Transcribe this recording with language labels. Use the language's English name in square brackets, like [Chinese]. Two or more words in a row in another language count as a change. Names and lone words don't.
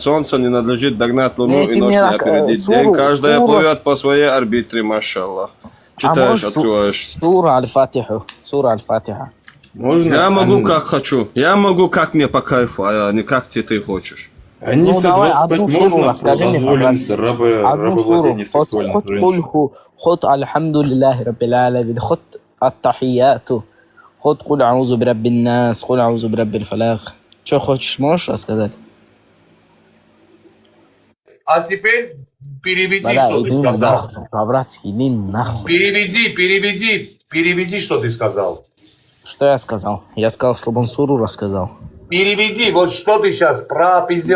[Russian] Солнце не надлежит догнать луну и ночь не опередить день. Каждая плывет по своей орбите, машаллах. Читаешь, открываешь. Сура Аль-Фатиха. Я могу как хочу. Я могу как мне по кайфу, а не как ты хочешь. Аниса, 25 можно позволить рабовладение сексуальных женщин? [Arabic] خذ الحمد لله رب العالمين، خذ التحيات، خذ قل أعوذ برب الناس، قل أعوذ برب الفلق. [Russian] Что хочешь, можешь рассказать? А теперь переведи, что ты сказал. По-братски, иди нахуй. Переведи, что ты сказал. Что я сказал? Я сказал, чтобы он суру рассказал. Переведи, вот что ты сейчас пропиздел.